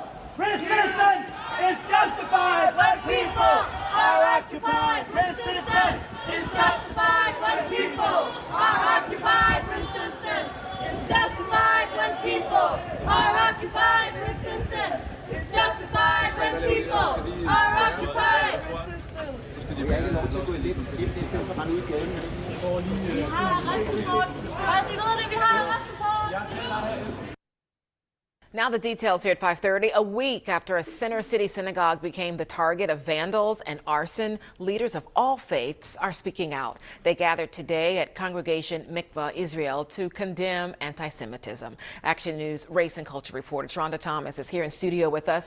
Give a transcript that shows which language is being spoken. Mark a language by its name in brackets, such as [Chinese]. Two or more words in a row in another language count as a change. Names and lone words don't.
[English] Resistance is justified when people are occupied. Resistance is justified when people are occupied. Resistance is justified when people are occupied. Resistance is justified when people are occupied. Resistance. [Danish] Vi har retssupport. Lad os vide det, vi har retssupport. [English] Now the details here at 5:30. A week after a center city synagogue became the target of vandals and arson, leaders of all faiths are speaking out. They gathered today at Congregation BDS Israel to condemn anti-Semitism. Action News race and culture reporter Taronda Thomas is here in studio with us.